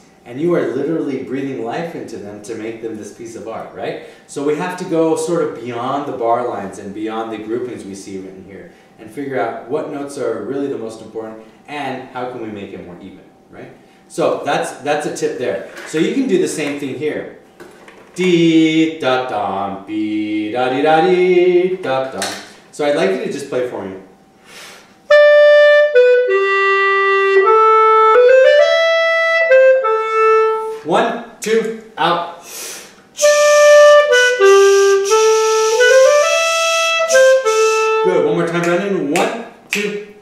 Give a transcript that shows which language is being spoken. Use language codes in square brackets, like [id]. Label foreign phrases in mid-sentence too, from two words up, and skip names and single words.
[en] And you are literally breathing life into them to make them this piece of art, right? So we have to go sort of beyond the bar lines and beyond the groupings we see written here and figure out what notes are really the most important and how can we make it more even, right? So that's a tip there. So you can do the same thing here. D, da, dum, B, da, dee, da, dee, da, dum. So I'd like you to just play for me. One, two, out. Good. One more time, Brandon. 1, 2.